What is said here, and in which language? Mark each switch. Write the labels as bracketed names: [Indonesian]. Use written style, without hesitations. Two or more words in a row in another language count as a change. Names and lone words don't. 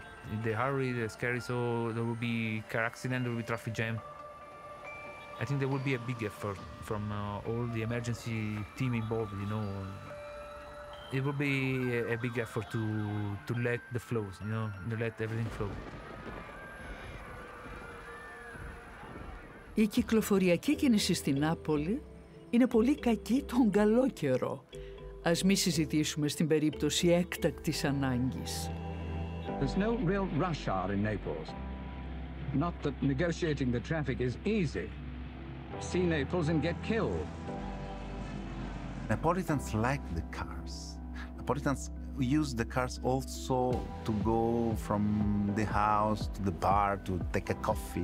[English] They hurry, they're scary, so there will be car accident, there will be traffic jam. I think there will be a big effort from all the emergency team involved, It will be a big effort to let the flows, to let everything flow. [Greek] Η κυκλοφοριακή κίνηση στην Νάπολη είναι πολύ κακή τον καλό καιρό. Ας μη συζητήσουμε στην περίπτωση έκτακτης ανάγκης. [English] There's no real rush hour in Naples. Not that negotiating the traffic is easy. See Naples and get killed. Napolitans like the cars. Napolitans use the cars also to go from the house to the bar to take a coffee.